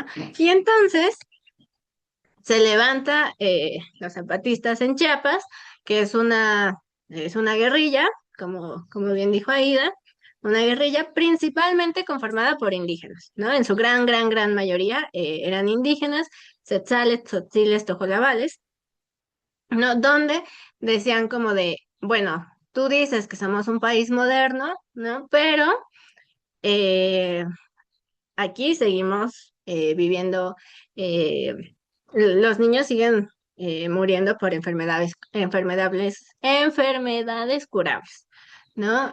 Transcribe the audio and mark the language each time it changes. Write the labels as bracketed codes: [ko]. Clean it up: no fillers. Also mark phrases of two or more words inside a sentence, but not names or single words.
[es] Y entonces se levanta los zapatistas en Chiapas, que es una guerrilla, como bien dijo Aida, una guerrilla principalmente conformada por indígenas, ¿no? En su gran, gran, gran mayoría eran indígenas, tzetzales, tzotziles, tojolabales, ¿no? Donde decían como de, bueno, tú dices que somos un país moderno, ¿no? Pero eh, aquí seguimos viviendo, eh, los niños siguen muriendo por enfermedades curables, ¿no?